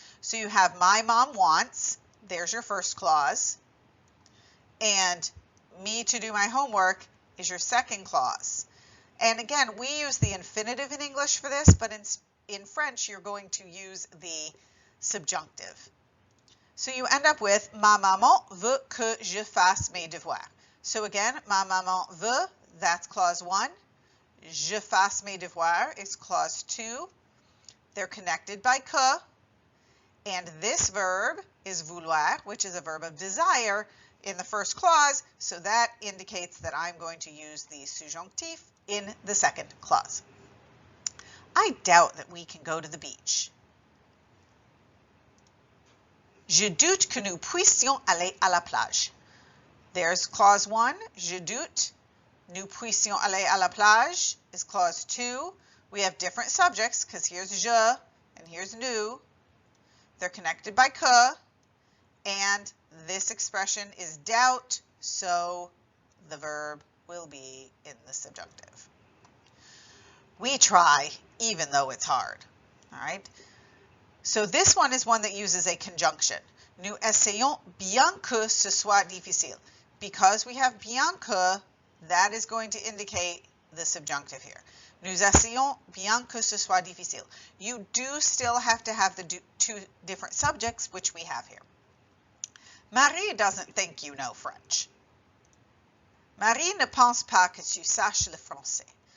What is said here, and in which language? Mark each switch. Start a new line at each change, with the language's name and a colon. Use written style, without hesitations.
English: So you have my mom wants, there's your first clause, and me to do my homework is your second clause. And again, we use the infinitive in English for this, but in French, you're going to use the subjunctive. So you end up with
French: ma maman veut que je fasse mes devoirs.
English: So again,
French: ma maman veut,
English: that's clause 1.
French: Je fasse mes devoirs
English: is clause 2. They're connected by que. And this verb is vouloir, which is a verb of desire in the first clause. So that indicates that I'm going to use the subjonctif in the second clause. I doubt that we can go to the beach.
French: Je doute que nous puissions aller à la plage.
English: There's clause 1,
French: je doute. Nous puissions aller à la plage
English: is clause 2. We have different subjects because here's je and here's nous. They're connected by que, and this expression is doubt, so the verb will be in the subjunctive. We try, even though it's hard. All right. So this one is one that uses a conjunction.
French: Nous essayons bien que ce soit difficile.
English: Because we have bien que, that is going to indicate the subjunctive here.
French: Nous essayons bien que ce soit difficile.
English: You do still have to have the two different subjects, which we have here. Marie doesn't think you know French.
French: Marie ne pense pas que tu saches le français.